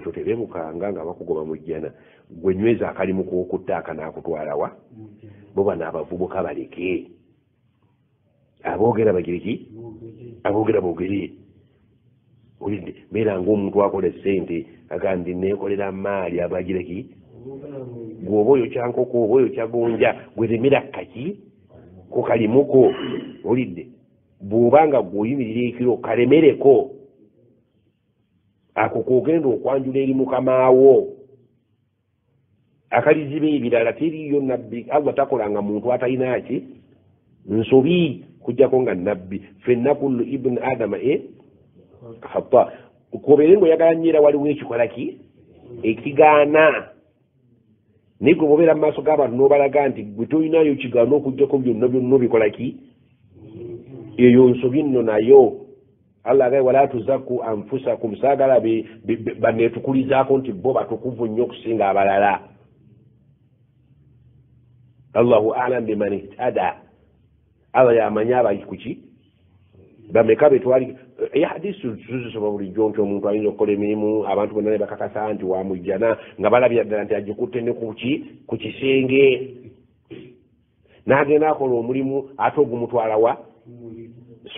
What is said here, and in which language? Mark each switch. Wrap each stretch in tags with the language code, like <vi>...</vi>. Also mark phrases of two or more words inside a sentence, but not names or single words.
<lg>toterebukanga nga bakugoba mu jjana gwe nyweza akalimu k'okuttaaka n'akutwalawa bo bano abavubuka baleke aboogera bagiriki aboogera boogere olidde beera ng'omuntu akola essente agandi neekolera maali abagireki gweoba oyo kyankoko oba oyo kyagonja gweremera kaki ko kalimuko olidde bw'obanga gw'oyimirira ekiro kalemereko ako k'ogenda okwanjula eri mukamaawo akaliziba ebirala teriyo nabbi Allah takolanga muntu atalina ki nsobi kujjako nga nabbi ffenna</lg> <ar>كل ابن آدم خطاء</ar> <lg>kobeere ng'oyagala nnyera waliwo ekikola ki ekigaana naye gwe bobeera mu maaso g'abantu n'obalaga nti gwe tolinayo kigaana okujjako byonna obikola ki eyo nsobi nno nayo Allah agaye</lg> <ar>فلا تزكوا أنفسكم</ar> <lg>saagala baneetukulizaako nti bo batukuvu nnyo okusinga abalala</lg> <ar>الله أعلم بمن اهتدى</ar> <lg>Allah yamanya abali kuki bameka betwali hadisi tuzisoba bulijjo nti omuntu ayinza okukola emirimu abantu bonna ne bakakasa nti wamujjana nga balabira ddala nti agikutte ne ku kisenge n'agenda akola omulimu ate ogumutwalawa so</lg>